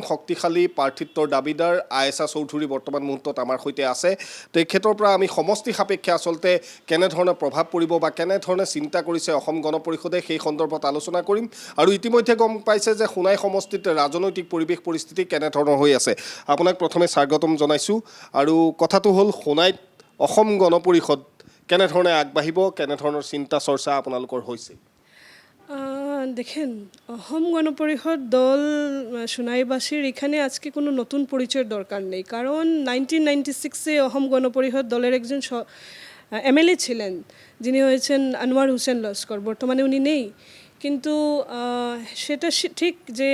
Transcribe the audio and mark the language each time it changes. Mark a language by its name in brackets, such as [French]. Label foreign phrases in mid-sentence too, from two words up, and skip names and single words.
[Assamese] শক্তিশালী প্ৰাৰ্থিত্বৰ দাবীদাৰ আয়েশা চৌধুৰী বৰ্তমান মুহূৰ্তত আমাৰ সৈতে আছে তেখেতৰ পৰা আমি সমষ্টি সাপেক্ষে আচলতে কেনেধৰণে প্ৰভাৱ পৰিব বা কেনেধৰণে চিন্তা কৰিছে অসম গণ পৰিষদে সেই সন্দৰ্ভত আলোচনা কৰিম আৰু ইতিমধ্যে গম পাইছে যে সোণাই সমষ্টিত ৰাজনৈতিক পৰিৱেশ পৰিস্থিতি কেনেধৰণৰ হৈ আছে আপোনাক প্ৰথমে স্বাগতম জনাইছোঁ আৰু কথাটো হ'ল সোণাইত অসম গণ পৰিষদ কেনেধৰণে আগবাঢ়িব কেনেধৰণৰ চিন্তা চৰ্চা আপোনালোকৰ হৈছে [Bangla] দেখেন অসম গণ পরিষদ দল সোনাইবাসীর এখানে আজকে কোনো নতুন পরিচয়ের দরকার নেই কারণ 1996-এ অসম গণ পরিষদ দলের একজন এমএলএ ছিলেন যিনি হয়েছেন আনোয়ার হোসেন লস্কর বর্তমানে উনি নেই কিন্তু সেটা ঠিক যে